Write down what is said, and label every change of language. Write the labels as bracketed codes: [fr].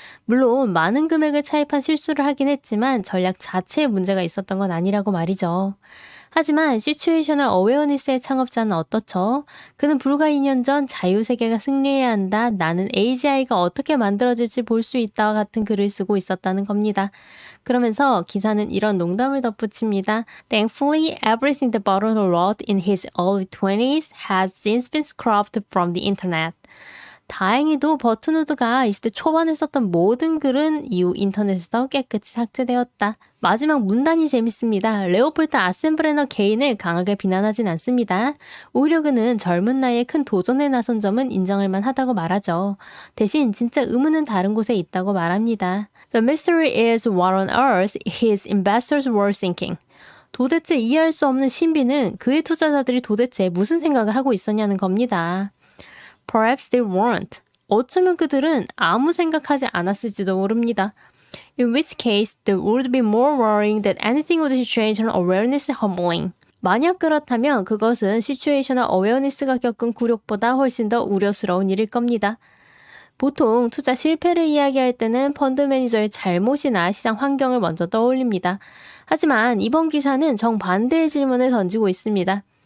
[ko] 물론 많은 금액을 차입한 실수를 하긴 했지만 전략 자체에 문제가 있었던 건 아니라고 말이죠. 하지만 시츄에이셔널 어웨어니스의 창업자는 어떻죠? 그는 불과 2년 전 자유세계가 승리해야 한다. 나는 AGI가 어떻게 만들어질지 볼 수 있다와 같은 글을 쓰고 있었다는 겁니다. 그러면서 기사는 이런 농담을 덧붙입니다. [en] Thankfully, everything the bottle wrote in his early 20s has since been scrubbed from the internet. [ko] 다행히도 버튼우드가 20대 초반에 썼던 모든 글은 이후 인터넷에서 깨끗이 삭제되었다. 마지막 문단이 재밌습니다. 레오폴트 아센브레너 개인을 강하게 비난하진 않습니다. 오히려 그는 젊은 나이에 큰 도전에 나선 점은 인정할 만하다고 말하죠. 대신 진짜 의문은 다른 곳에 있다고 말합니다. [en] The mystery is what on earth his investors were thinking. [ko] 도대체 이해할 수 없는 신비는 그의 투자자들이 도대체 무슨 생각을 하고 있었냐는 겁니다. [en] Perhaps they weren't. [ko] 어쩌면 그들은 아무 생각하지 않았을지도 모릅니다. [en] In which case, there would be more worrying than anything with situational awareness humbling. [ko] 만약 그렇다면 그것은 situational awareness가 겪은 굴욕보다 훨씬 더 우려스러운 일일 겁니다. 보통 투자 실패를 이야기할 때는 펀드 매니저의 잘못이나 시장 환경을 먼저 떠올립니다. 하지만 이번 기사는 정반대의 질문을 던지고 있습니다.